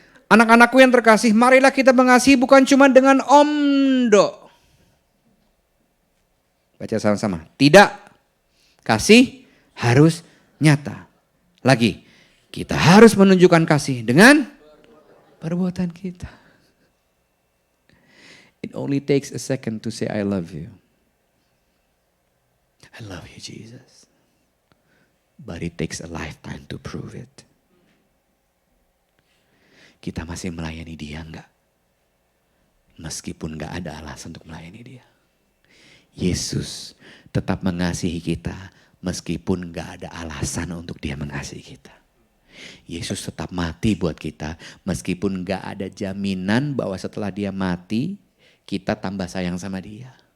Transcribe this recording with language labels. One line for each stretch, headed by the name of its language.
Indonesian: Anak-anakku yang terkasih, marilah kita mengasihi bukan cuma dengan omdo. Baca sama-sama. Tidak. Kasih harus nyata. Lagi. Kita harus menunjukkan kasih dengan perbuatan kita.
English: It only takes a second to say I love you. I love you, Jesus. But it takes a lifetime to prove it.
Indonesian: Kita masih melayani dia enggak? Meskipun enggak ada alasan untuk melayani dia. Yesus tetap mengasihi kita meskipun enggak ada alasan untuk dia mengasihi kita. Yesus tetap mati buat kita meskipun enggak ada jaminan bahwa setelah dia mati kita tambah sayang sama dia.